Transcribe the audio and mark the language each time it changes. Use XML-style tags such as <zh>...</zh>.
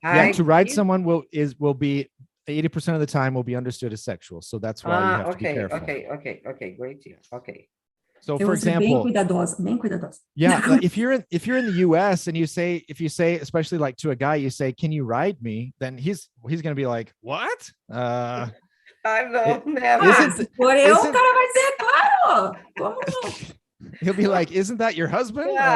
<en>Yeah, to ride someone will be 80% of the time will be understood as sexual. So that's why you have to be careful. Okay, great. Okay. So for example,</en> <pt>bem cuidadosa.</pt> <en>Yeah, like if you're in the US and if you say, especially like to a guy, you say, "Can you ride me?" Then he's going to be like, "What?" I know, never.</en> <pt>Por eu, o cara vai dizer, claro. Como?</pt> <en>He'll be like, "Isn't that your husband?"</en>